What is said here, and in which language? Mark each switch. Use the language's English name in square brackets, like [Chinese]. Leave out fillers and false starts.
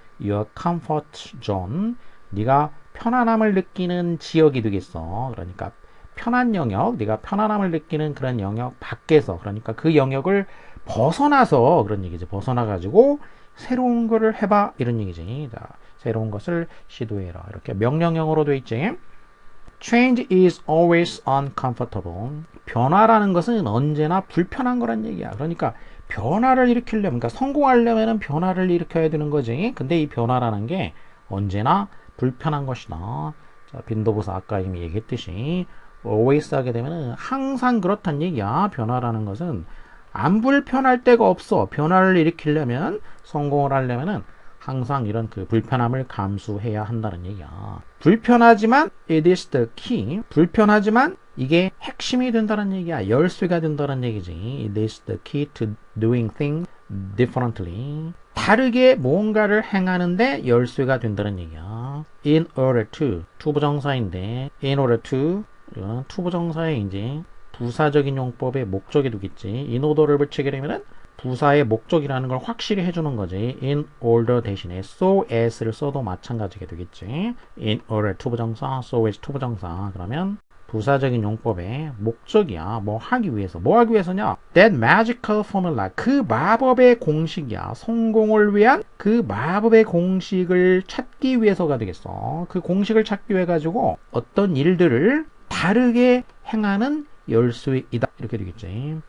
[English] your comfort zone. [Korean] 네가 편안함을 느끼는 지역이 되겠어. 그러니까 편한 영역, 네가 편안함을 느끼는 그런 영역 밖에서, 그러니까 그 영역을 벗어나서 그런 얘기지. 벗어나가지고 새로운 거를 해봐 이런 얘기지. 자, 새로운 것을 시도해라. 이렇게 명령형으로 돼 있지. [English] Change is always uncomfortable. [Korean] 변화라는 것은 언제나 불편한 거란 얘기야. 그러니까 변화를 일으키려면, 그러니까 성공하려면 변화를 일으켜야 되는 거지. 근데 이 변화라는 게 언제나 불편한 것이다. 자, 빈도부사 아까 이미 얘기했듯이 always 하게 되면 항상 그렇단 얘기야. 변화라는 것은 안 불편할 데가 없어. 변화를 일으키려면, 성공을 하려면은 항상 이런 그 불편함을 감수해야 한다는 얘기야. 불편하지만 [English] it is the key. [Korean] 불편하지만 이게 핵심이 된다는 얘기야. 열쇠가 된다는 얘기지. [English] It is the key to doing things differently. [Korean] 다르게 뭔가를 행하는데 열쇠가 된다는 얘기야. [English] In order to. [Korean] 투부정사인데 in order to. 투부정사의 이제 부사적인 용법의 목적이 되겠지. in order를 붙이게 되면은 부사의 목적이라는 걸 확실히 해주는 거지. in order 대신에 so as를 써도 마찬가지게 되겠지. [English] in order 투부정사, so as 투부정사. [Korean] 그러면 부사적인 용법의 목적이야. 뭐 하기 위해서. 뭐 하기 위해서냐? [English] That magical formula. [Korean] 그 마법의 공식이야. 성공을 위한 그 마법의 공식을 찾기 위해서가 되겠어. 그 공식을 찾기 위해 가지고 어떤 일들을 다르게 행하는 열쇠이다 이렇게 되겠지.